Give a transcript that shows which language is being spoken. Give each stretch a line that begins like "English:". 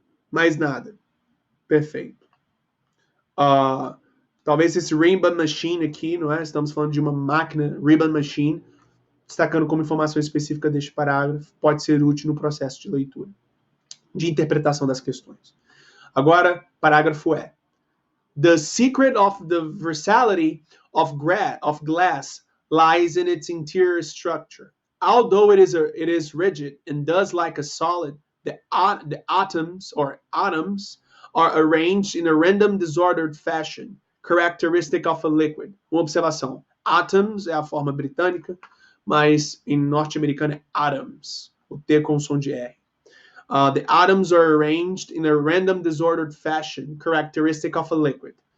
Portuguese: Mais nada. Perfeito. Talvez esse Ribbon Machine aqui, não é? Estamos falando de uma máquina, Ribbon Machine, destacando como informação específica deste parágrafo, pode ser útil no processo de leitura, de interpretação das questões. Agora, parágrafo E.
English: The secret of the versatility of glass lies in its interior structure. Although it is rigid and does like a solid, the atoms are arranged in a random disordered fashion, characteristic of a liquid.
Portuguese: Uma observação. Atoms é a forma britânica, mas em norte-americano é atoms. O T com som de R.
English: The atoms are arranged in a random disordered fashion, characteristic of a liquid.